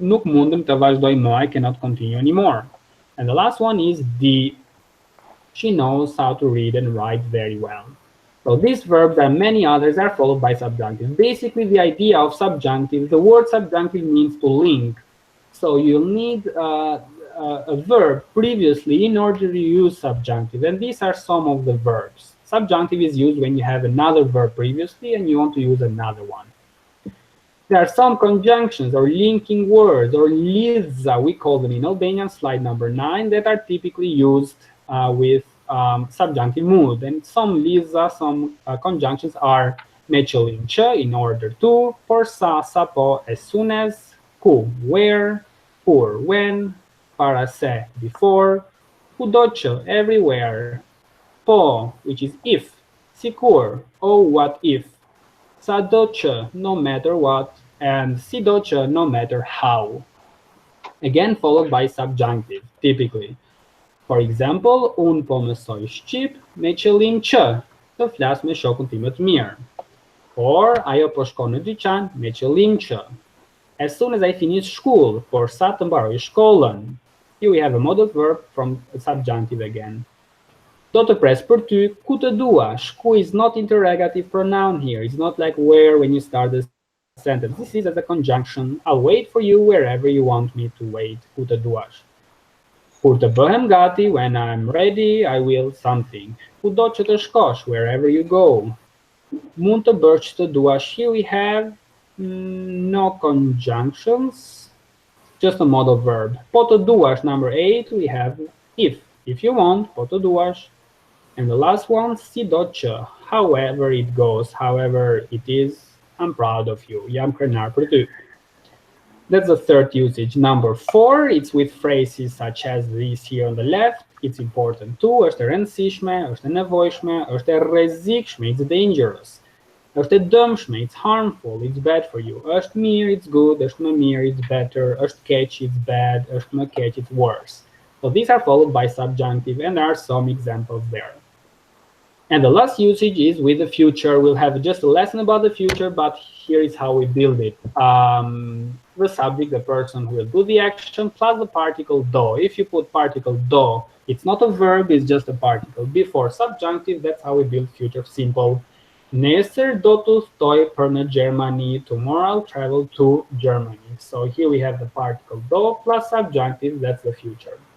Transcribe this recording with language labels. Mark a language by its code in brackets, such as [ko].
[sq] Nuk mundem të vazhdoj më, [en] I cannot continue anymore. And the last one is the. She knows how to read and write very well. So these verbs and many others are followed by subjunctive. Basically, the idea of subjunctive, the word subjunctive means to link. So you'll need a verb previously in order to use subjunctive. And these are some of the verbs. Subjunctive is used when you have another verb previously and you want to use another one. There are some conjunctions or linking words, or liza, we call them in Albanian, slide number 9, that are typically used with subjunctive mood. And some liza, some conjunctions are [sq] me qëllim që, [en] in order to, [sq] por sa, sapo, [en] as soon as, ku, where, kur, when, [sq] para se, [en] before, [sq] kudo që, [en] everywhere, po, which is if, sikur, oh, what if, [sq] sa do që, [en] no matter what, and [sq] si do që, [en] no matter how. Again, followed by subjunctive, typically. [sq] For example, unë po mësoj shqip me qëllim që të flas me shokun tim më të mirë. Or, ajo po shkon në dyqan me qëllim që. [en] As soon as I finish school, [sq] por sa të mbaroj shkollën. [en] Here we have a modal verb from a subjunctive again. [sq] Do të pres për ty, ku të duash. [en] Ku is not interrogative pronoun here. It's not like where when you start the sentence. This is as a conjunction. I'll wait for you wherever you want me to wait. [sq] Ku të duash. Kur të bëhem gati, [en] when I'm ready, I will something. [sq] Kudo që të shkosh, [en] wherever you go. [sq] Mund të bësh që të duash. [en] Here we have no conjunctions, just a modal verb. [sq] Po të duash, [en] number 8, we have if. If you want, [sq] po të duash. [en] And the last one, [sq] si do që. [en] However it goes, however it is, I'm proud of you. [sq] Jam krenar për ty. [en] That's the third usage. Number 4, it's with phrases such as this here on the left. It's important too. [sq] Është e rëndësishme, është e nevojshme, është e rrezikshme, [en] it's dangerous. [sq] Është e dëmshme, [en] it's harmful, it's bad for you. [sq] Është mirë, [en] it's good, [sq] është më mirë, [en] it's better, [sq] është keq, [en] it's bad, [sq] është më keq, [en] it's worse. So these are followed by subjunctive, and there are some examples there. And the last usage is with the future. We'll have just a lesson about the future, but here is how we build it. The subject, the person who will do the action, plus the particle do. If you put particle do, it's not a verb, it's just a particle. Before subjunctive, that's how we build future simple. [sq] Nesër do të stoj për në Germany. [en] Tomorrow I'll travel to Germany. So here we have the particle do plus subjunctive, that's the future.